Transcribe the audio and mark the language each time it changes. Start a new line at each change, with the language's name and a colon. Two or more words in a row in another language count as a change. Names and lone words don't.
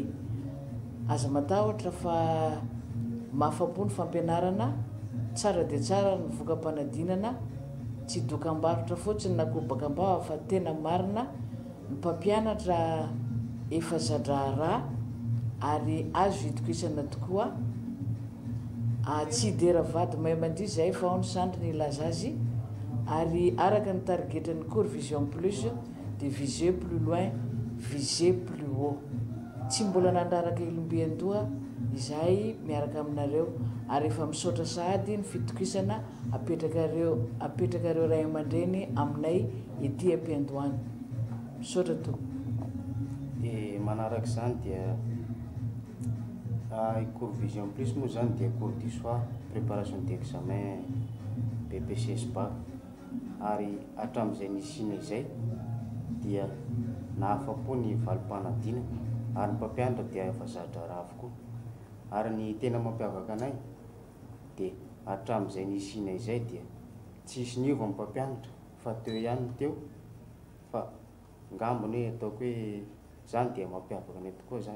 Malagasy: Aza matahotra fa mahafapo ny fampianarana tsara de tsara ny vokam-panadinana tsy dokam-barotra fotsiny na kobakam-bava fa tena marina ny mpampianatra efa zadrara ary azo itokisana tokoa tsy dera vady mahay mandry zay fa ao ny sandry ny ilaza azy ary araka ny targetra ny cour Vision Plus
French: de viser plus loin viser plus haut.
Malagasy: Tsy mbola nandraraka ilombiantoa izahay miaraka aminareo ary efa misaotra sahady ny fitokisana apetrakareo ray aman-dreny aminay ety ampiandohany. Misaotra to. De manaraka izany dia cours Vision Plus moa zany dia
French: cours du soir préparation d'examen
Malagasy: BPC SPA ary hatramin'izay nisina izay dia nahafapo ny valim-panadina ary ny mpampianatra dia efa zatra raha avokoa ary ny tena mampiavaka anay de hatramin'izay nisina izay dia tsisy niova ny mpampianatra fa teo ihany teo fa ngambony hoe ataoko hoe zany dia mampiavaka anay tokoa zany.